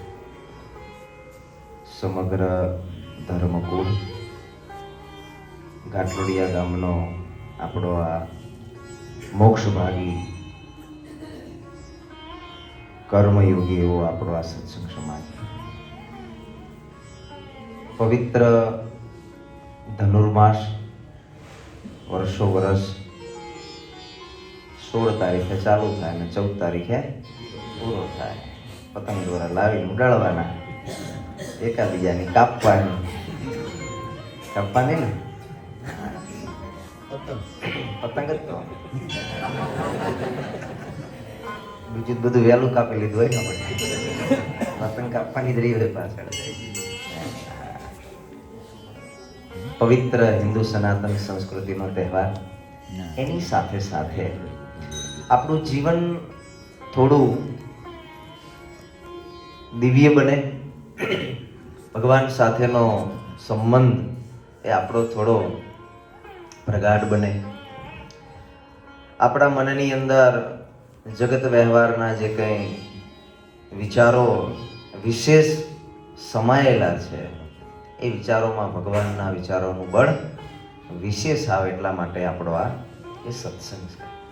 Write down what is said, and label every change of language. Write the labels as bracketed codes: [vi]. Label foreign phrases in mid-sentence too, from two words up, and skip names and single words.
[gu] સમગ્ર ધર્મકૂલ ઘાટલોડિયા ગામનો આપણો આ મોક્ષભાગી કર્મયોગી એવો આપણો આ સત્સંગ સમાજ પવિત્ર ધનુર્માસ વર્ષો વર્ષ 16 તારીખે ચાલુ થાય ને 14 તારીખે પૂરો થાય। પતંગ દ્વારા લાવીને ઉડાડવાના, એકબીજાની કાપવાની ને પતંગ જ તો બીજું બધું વહેલું કાપી લીધું હોય ને પતંગ કાપવાની જ રહી હોય પાછળ। પવિત્ર હિંદુ સનાતન સંસ્કૃતિ નો તહેવાર એની સાથે સાથે આપણું જીવન થોડું દિવ્ય બને, ભગવાન સાથેનો સંબંધ એ આપણો થોડો પ્રગાઢ બને, આપણા મનની અંદર જગત વ્યવહારના જે કંઈ વિચારો વિશેષ સમાયેલા છે એ વિચારોમાં ભગવાનના વિચારોનું બળ વિશેષ આવે એટલા માટે આપણો આ એ સત્સંગ છે।